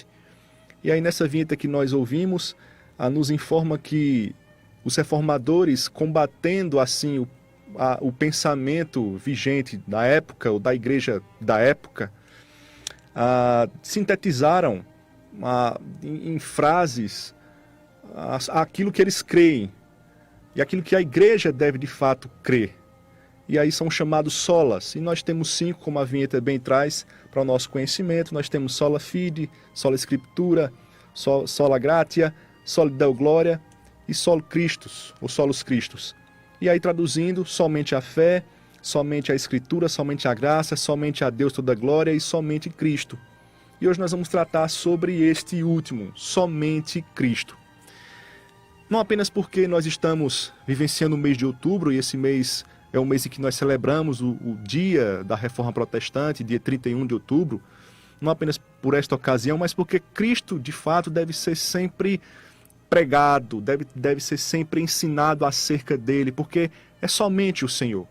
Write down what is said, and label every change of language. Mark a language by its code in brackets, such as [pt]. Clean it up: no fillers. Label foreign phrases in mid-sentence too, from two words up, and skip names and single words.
[pt] E aí nessa vinheta que nós ouvimos, nos informa que os reformadores, combatendo assim o pensamento vigente da época, ou da igreja da época, sintetizaram em frases aquilo que eles creem, e aquilo que a igreja deve de fato crer. E aí são chamados solas, e nós temos 5, como a vinheta bem traz, para o nosso conhecimento. Nós temos [la] sola fide, sola escritura, sola gratia, sola deo gloria e solo Christus, ou solos Christus. [pt] E aí traduzindo, somente a fé, somente a escritura, somente a graça, somente a Deus toda a glória e somente Cristo. E hoje nós vamos tratar sobre este último, somente Cristo. Não apenas porque nós estamos vivenciando o mês de outubro, e esse mês é o mês em que nós celebramos o dia da Reforma Protestante, dia 31 de outubro, não apenas por esta ocasião, mas porque Cristo, de fato, deve ser sempre pregado, deve ser sempre ensinado acerca dele, porque é somente o Senhor.